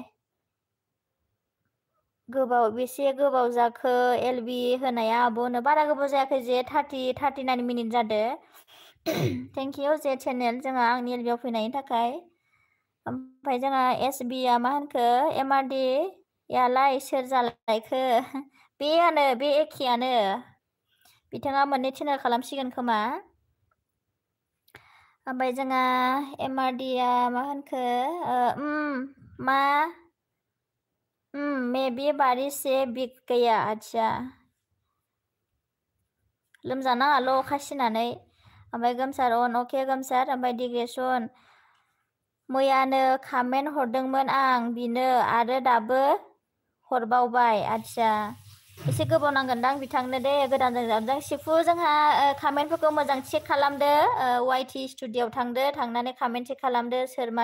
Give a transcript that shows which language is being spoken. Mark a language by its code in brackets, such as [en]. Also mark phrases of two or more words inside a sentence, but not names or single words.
[brx] बेसे गोबाव जाखो एलबि होनाया आब'नो बारा गोबाव जायाखै जे 39 मिनिट जादो [en] thank you [brx] जे चेनेल जोंहा आंनि एलबियाव फैनायनि थाखाय ओमफ्राय जोंहा SBया मा होनखो MRD यालाय सोर जालायखो बे एखेयानो बिथाङा मोननै चेनेल खालामसिगोन खोमा ओमफ्राय जोंहा MRDया मा होनखो मेबी [hi] बारिश से बिक गया [brx] अच्छा लोमजानाङाल' अखा सिनानै ओमफ्राय गोमसार अन अके गोमसार ओमफ्राय डिग्रेसन मैयानो कमेन्ट हरदोंमोन आं बिनो आरो दाबो हरबावबाय आच्छा एसे गोबाव नांगोनदां बिथांनो दे गोदानजों जाबजों सिफु जोंहा कमेन्टफोरखौ मोजां चेक खालामदो YT स्टुडिअ'आव थांनानै कमेन्ट चेक खालामदो सोर मा